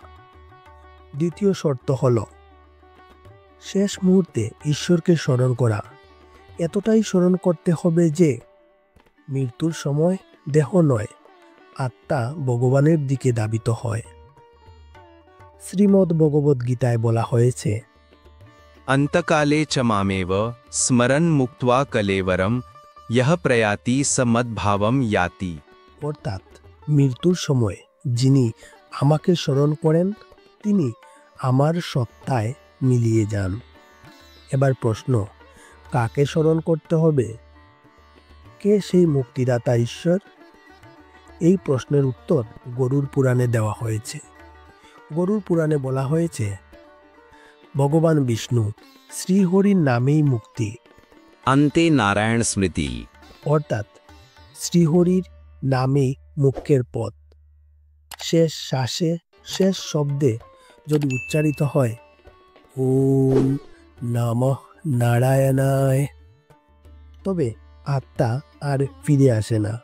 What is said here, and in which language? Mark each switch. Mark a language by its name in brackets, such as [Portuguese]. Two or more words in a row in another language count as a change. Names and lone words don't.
[Bangla] দ্বিতীয় শর্ত হলো শেষ মুহূর্তে ঈশ্বরকে স্মরণ করা। এতটাই স্মরণ করতে হবে যে মৃত্যুর সময় দেহ নয়, আত্মা ভগবানের দিকে ধাবিত হয়। শ্রীমদ্ ভগবদ্ গীতায় বলা হয়েছে, [Sanskrit] अंतकाले च मामेव स्मरन् मुक्त्वा कलेवरं यः प्रयाति स मद्भावं याति। [Bangla] অর্থাৎ মৃত্যুর সময় যিনি আমাকে স্মরণ করেন তিনি আমার সত্তায় মিলিয়ে যান। এবার প্রশ্ন, কাকে স্মরণ করতে হবে? কে সেই মুক্তিদাতা ঈশ্বর? এই প্রশ্নের উত্তর গরুর পুরাণে দেওয়া হয়েছে। গরুর পুরাণে বলা হয়েছে, ভগবান বিষ্ণু, শ্রীহরির নামেই মুক্তি। [Sanskrit] अन्ते नारायण स्मृति। [Bangla] অর্থাৎ শ্রীহরির নামেই মুখ্যের পথ। শেষ শ্বাসে, শেষ শব্দে যদি উচ্চারিত হয় [Sanskrit] ওম নমঃ নারায়ণায়, [Bangla] তবে আত্মা আর ফিরে আসে না।